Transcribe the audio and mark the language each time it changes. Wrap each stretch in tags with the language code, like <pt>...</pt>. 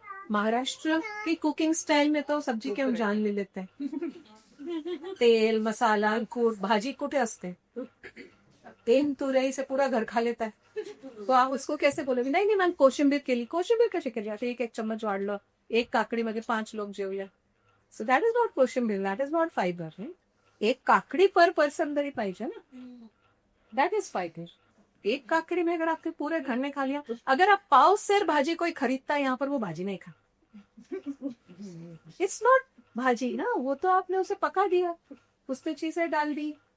<hi>महाराष्ट्र की cooking style में तो सब्जी के हम जान ले लेते हैं, तेल, मसाला, कूट,</hi> <mr>भाजी कुठे असते,</mr> <hi>तेन तुरई से पूरा घर खा लेता है, तो आप उसको कैसे बोलोगे नहीं नहीं मैम</hi> <mr>कोशिंबीर केली, कोशिंबीर कशी केली, आता एक चम्मच वाढलं, एक काकडी मध्ये 5 लोक जेवले.</mr> <en>So that is not कोशिंबीर, that is not fibre.</en> <mr>एक काकड़ी पर पर्सन तरी पाहिजे ना,</mr> <en>That is fibre.</en> <hi>एक काकड़ी में अगर आपके पूरे घर ने खा लिया, अगर आप पाव सेर भाजी कोई खरीदता है यहाँ पर, वो भाजी नहीं खा.</hi> <en>it's not</en> <hi>भाजी ना, वो तो आपने उसे पका दिया, उसमें चीजें डाल दी.</hi>